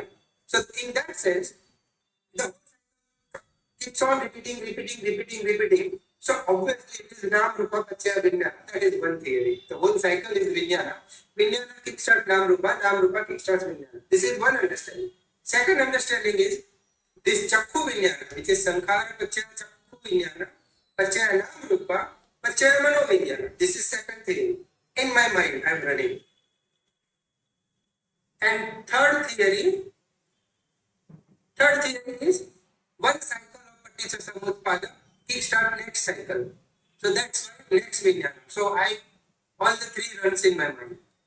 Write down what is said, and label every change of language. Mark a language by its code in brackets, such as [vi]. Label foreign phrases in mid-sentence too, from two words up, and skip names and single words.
[en] So in that sense, the keeps on repeating. So obviously it is [pi] Nam Rupa Pachaya Vijnana. [en] That is one theory. The whole cycle is Vijnana. Vijnana kickstarts Nam Rupa kickstarts Vijnana. This is one understanding. Second understanding is this [pi] Chakku Vijnana, [en] which is [pi] Sankhara Pachaya Chakku Vijnana, Pachaya Nam Rupa Pachayamano Vijnana. [en] This is second theory. In my mind, I am running. And third theory is one cycle of Paticcasamutpada, kickstart next cycle. So that's why next Vijnana. So all the three runs in my mind.